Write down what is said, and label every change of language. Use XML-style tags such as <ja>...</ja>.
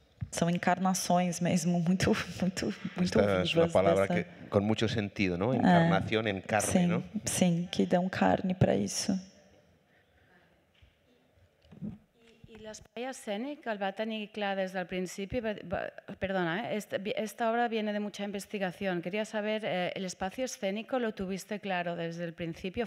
<pt>São encarnações mesmo, muito vivas. É uma palavra que, com muito sentido, não? Encarnação em carne, sim, não? Sim, que dão carne para isso.</pt> <ca>L'espai escènic el va tenir clar des del principi.</ca> <es>Perdona, esta obra viene de mucha investigación. Quería saber, ¿el espacio escénico lo tuviste claro desde el principio?</es>